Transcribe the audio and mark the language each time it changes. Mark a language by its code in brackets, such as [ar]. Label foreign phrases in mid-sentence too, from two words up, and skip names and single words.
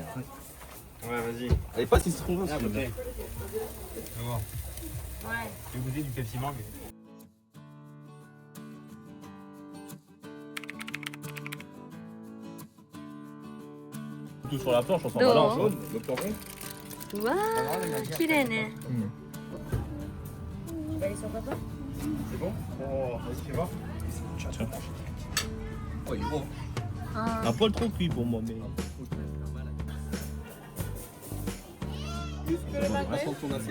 [fr] Ouais, vas-y. Elle est pas si strong. Ah, ok. Ouais. Tu veux goûter du Pepsi Mangue? Tout sur la planche, on s'en Non. balance. Jaune, le poivron. [ja] うわー、綺麗ね。 [fr] Tu vas aller sur papa? C'est bon? Oh, vas-y, fais voir. Tiens. Oh, il est bon. あ Un poil trop cuit pour moi, mais. Vincent tourne assez.